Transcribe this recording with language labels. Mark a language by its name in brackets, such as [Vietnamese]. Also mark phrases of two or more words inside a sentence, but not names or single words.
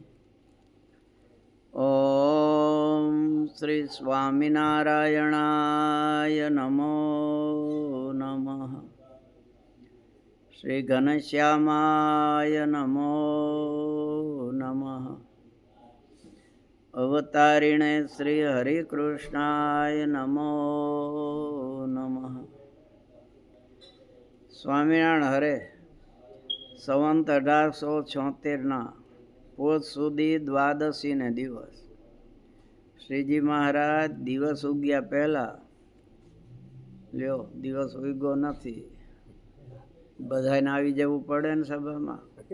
[Sanskrit] ॐ श्री स्वामिनारायणाय नमो नमः। श्री घनश्यामाय नमो नमः। अवतारिणे श्री हरिकृष्णाय नमो नमः। [Gujarati] સ્વામિનારાયણ હરે સંવંત 1876 પોષ સુધી દ્વાદશી ને દિવસ શ્રીજી મહારાજ દિવસ ઉગ્યા પહેલા લ્યો દિવસ ઉગ્યો નથી, બધાને આવી જવું પડે ને સભામાં.